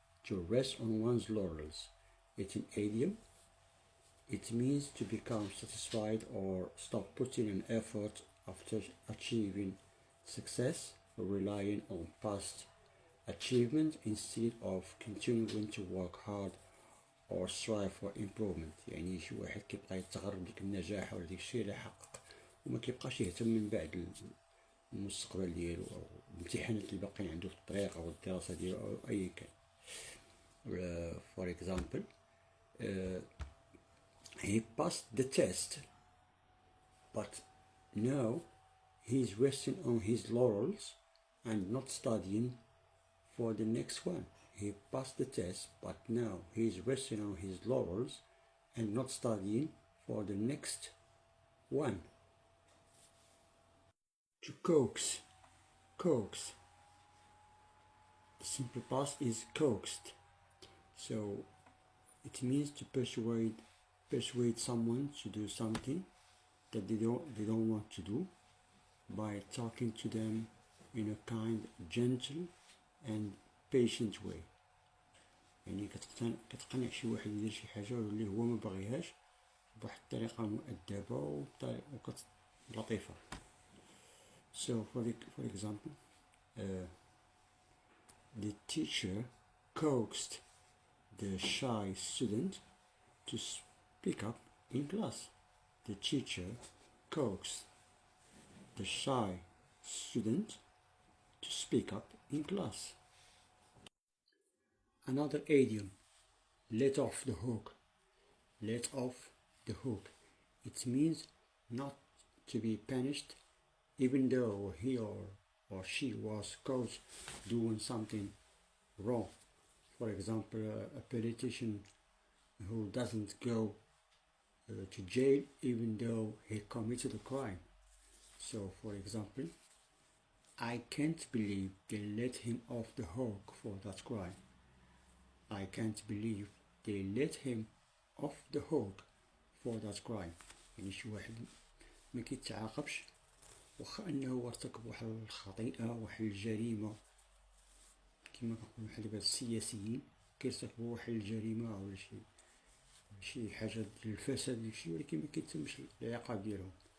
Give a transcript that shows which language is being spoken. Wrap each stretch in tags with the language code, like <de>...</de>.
<en>To rest on one's laurels. It's an idiom. It means to become satisfied or stop putting an effort after achieving success, relying on past achievement instead of continuing to work hard or strive for improvement.</en> <ar>يعني شي واحد كيبقى يتغرب ديك النجاح ولا ديك الشيء اللي حقق وما كيبقاش يهتم من بعد المستقبل ديالو او الامتحانات اللي باقيين عنده في الطريق او الدراسه ديالو او اي كان.</ar> <en>For example, he passed the test, but now he's resting on his laurels and not studying for the next one. He passed the test, but now he's resting on his laurels and not studying for the next one. To coax. The simple past is coaxed. So it means to persuade someone to do something that they don't want to do by talking to them in a kind, gentle and patient way.</en> <ar>يعني كتقنع شي واحد يدير شي حاجه اللي هو ما باغيهاش بواحد الطريقه مؤدبه ولطيفه.</ar> <en>So for example, the teacher coaxed the shy student to speak up in class. The teacher coaxed the shy student to speak up in class. Another idiom, let off the hook. Let off the hook. It means not to be punished even though he or she was caught doing something wrong. For example, a politician who doesn't go to jail even though he committed a crime. So, for example, I can't believe they let him off the hook for that crime. I can't believe they let him off the hook for that crime.</en> <ar>يعني شي واحد ما كيتعاقبش واخا انه ارتكب واحد الخطيئه واحد الجريمه كما كنقولوا بحال دابا السياسيين كيرتكبوا واحد الجريمه ولا شي حاجه ديال الفساد داك الشيء ولكن ما كيتمش العقاب ديالهم.</ar>